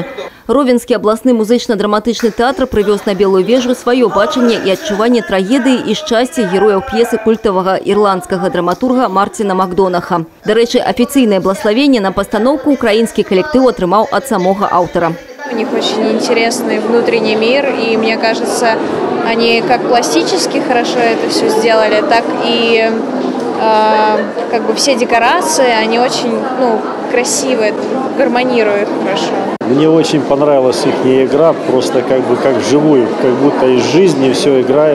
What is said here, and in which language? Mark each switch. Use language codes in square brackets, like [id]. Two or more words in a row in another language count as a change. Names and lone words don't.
[be] Ровенскі абласны музычна-драматычны тэатр прывёз на Белую вежу сваё бачанне і адчуванне трагедыі і шчасця герояў п'есы культавага ірландскага драматурга Марціна Макдонаха. Дарэчы, афіцыйнае блаславенне на пастаноўку украінскі калектыў атрымаў ад самога аўтара. [ru] У них очень интересный внутренний мир, и мне кажется, они как пластически хорошо это все сделали, так и как бы все декорации, они очень красивые, гармонируют хорошо. Мне очень понравилась их игра, просто как вживую, как будто из жизни все играет.